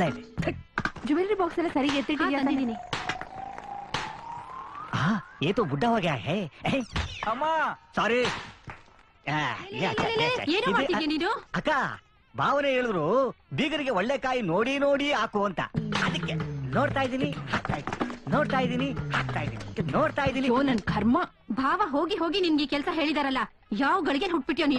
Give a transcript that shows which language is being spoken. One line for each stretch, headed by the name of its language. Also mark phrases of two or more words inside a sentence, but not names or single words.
English: jewellery box
Kannada: ಎಲ್ಲ ಸರಿಗೆ ಎತ್ತಿಟ್ಟಿದ್ದೀನಿ.
Hindi: ये तो बुढ़ा हो गया है.
Kannada: ಅಮ್ಮ ಸಾರಿ. ಏನೋ ಮಾಡ್ತಿದ್ಯಾ ನೀನು? ಅಕ್ಕ ಭಾವನೆ ಹೇಳಿದ್ರು ಬೀಗರಿಗೆ ಒಳ್ಳೆ ಕಾಯಿ ನೋಡಿ ನೋಡಿ ಹಾಕು ಅಂತ. ಅದಕ್ಕೆ ನೋಡ್ತಾ ಇದ್ದೀನಿ ನೋಡ್ತಾ ಇದ್ದೀನಿ ನೋಡ್ತಾ ಇದ್ದೀನಿ. ಓ ನನ್ ಕರ್ಮ. ಭಾವ ಹೋಗಿ ಹೋಗಿ ನಿನ್ಗೆ ಕೆಲಸ ಹೇಳಿದಾರಲ್ಲ, ಯಾವ ಗಳಿಗೆ ಹುಟ್ಬಿಟ್ಯೋ ನೀನು?